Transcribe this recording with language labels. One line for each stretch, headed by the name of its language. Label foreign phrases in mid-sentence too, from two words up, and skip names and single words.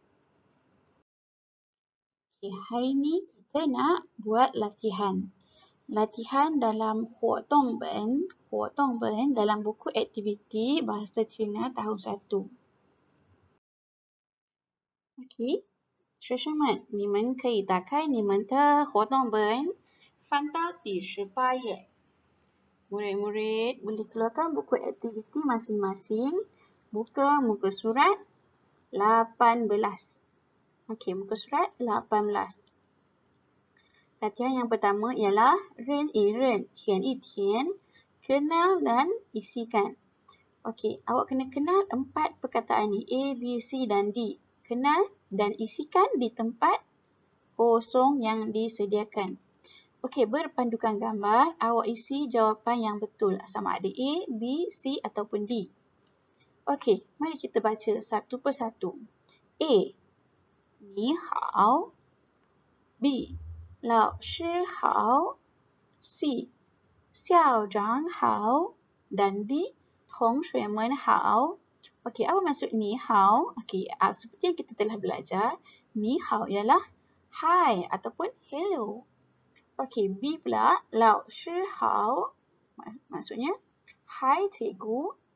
Malay: Okey, hari ini kita nak buat latihan. Latihan dalam
Chinese: 活动本
Malay: dalam buku aktiviti Bahasa Cina tahun 1. Okey.
Chinese: 学生们，你们可以打开你们的活动本，翻到第18 页。
Malay: Murid-murid boleh keluarkan buku aktiviti masing-masing. Buka muka surat 18. Okey, muka surat 18. Latihan yang pertama ialah
Chinese: 认一认，填一填,
Malay: kenal dan isikan. Okey, awak kena kenal 4 perkataan ni, A, B, C dan D. Kenal dan isikan di tempat kosong yang disediakan. Okey, berpandukan gambar, awak isi jawapan yang betul sama ada A, B, C ataupun D. Okey, mari kita baca satu persatu.
Chinese: A. 你好. B. 老师好. C. 校长好.
Malay: Dan D.
Chinese: 同学们好.
Malay: Okey, apa maksud
Chinese: 你好?
Malay: Okey, seperti yang kita telah belajar,
Chinese: 你好
Malay: ialah hi ataupun hello. Okey, B pula,
Chinese: 老师好,
Malay: maksudnya hi cikgu.